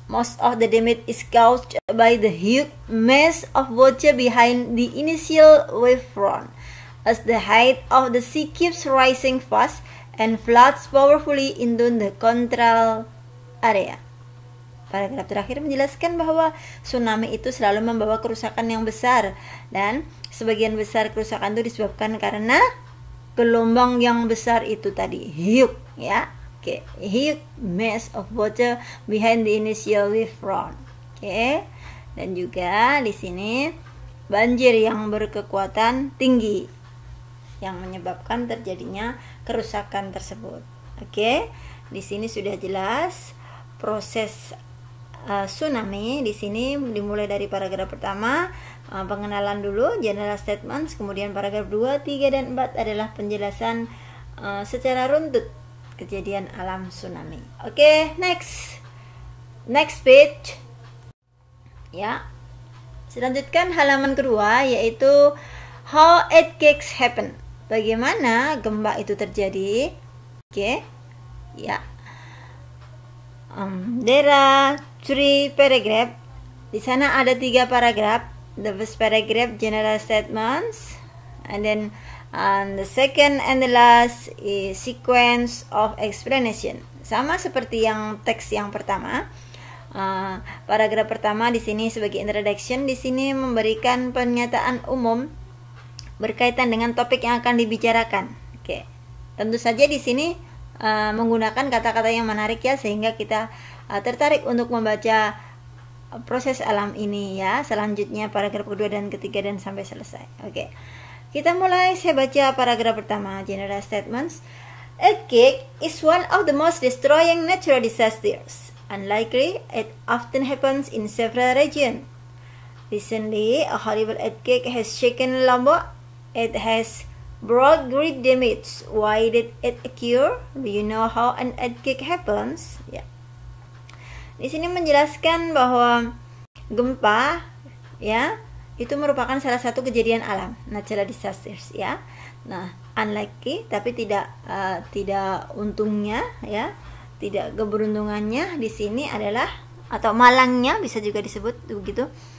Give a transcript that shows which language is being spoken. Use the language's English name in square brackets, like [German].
[English] Most of the damage is caused by the huge mass of water behind the initial wave front. As the height of the sea keeps rising fast and floods powerfully into the coastal area. [Indonesian] Paragraf terakhir menjelaskan bahwa tsunami itu selalu membawa kerusakan yang besar, dan sebagian besar kerusakan itu disebabkan karena gelombang yang besar itu tadi, huge, ya. [English] Oke, huge mass of water behind the initial wave front. Oke. [Indonesian] Dan juga di sini banjir yang berkekuatan tinggi yang menyebabkan terjadinya kerusakan tersebut. Oke. Di sini sudah jelas proses tsunami. Di sini dimulai dari paragraf pertama, pengenalan dulu, general statements, kemudian paragraf 2, 3 dan 4 adalah penjelasan secara runtut kejadian alam tsunami. [English] Oke, next page. Ya. [Indonesian] Selanjutkan halaman kedua, yaitu [English] how earthquakes happen. [Indonesian] Bagaimana gempa itu terjadi? Oke. Ya. [English] There are 3 paragraph. [Indonesian] Di sana ada 3 paragraf. [English] The first paragraph general statements, and then the second and the last is sequence of explanation. [Indonesian] Sama seperti yang teks yang pertama. Paragraf pertama di sini sebagai introduction, di sini memberikan pernyataan umum berkaitan dengan topik yang akan dibicarakan. Oke. Tentu saja di sini menggunakan kata-kata yang menarik ya, sehingga kita tertarik untuk membaca proses alam ini ya. Selanjutnya paragraf kedua dan ketiga dan sampai selesai. Oke. Kita mulai, saya baca paragraf pertama, general statements. [English] Earthquake is one of the most destroying natural disasters. Unlikely, it often happens in several regions. Recently, a horrible earthquake has shaken Lombok. It has brought great damage. Why did it occur? Do you know how an earthquake happens? Ya. [Indonesian] Di sini menjelaskan bahwa gempa, ya, itu merupakan salah satu kejadian alam, natural disasters, ya. Nah, unlikely, tapi tidak untungnya, ya, tidak keberuntungannya di sini adalah, atau malangnya bisa juga disebut begitu.